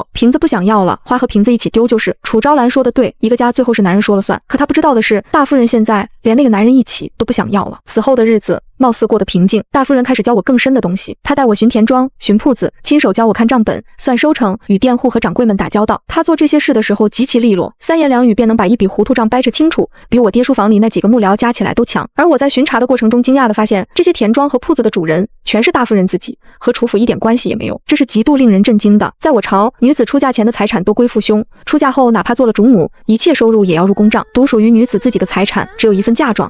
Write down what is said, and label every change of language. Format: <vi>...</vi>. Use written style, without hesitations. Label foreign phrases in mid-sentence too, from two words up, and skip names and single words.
<zh>瓶子不想要了，花和瓶子一起丟就是。楚昭蘭說的對，一個家最後是男人說了算。可她不知道的是，大夫人現在連那個男人一起都不想要了。此後的日子貌似过得平靜，大夫人開始教我更深的東西。她帶我巡田莊、巡鋪子，親手教我看賬本、算收成，與佃戶和掌櫃們打交道。她做這些事的時候極其利落，3言2語便能把一筆糊塗賬掰扯清楚，比我爹書房裡那幾個幕僚加起來都強。而我在巡查的過程中，驚訝地發現，這些田莊和鋪子的主人全是大夫人自己，和楚府一點關係也沒有，這是極度令人震驚的。在我朝，女子出嫁前的財產都歸父兄，出嫁後哪怕做了主母，一切收入也要入公賬，獨屬於女子自己的財產只有一份嫁妝。</zh>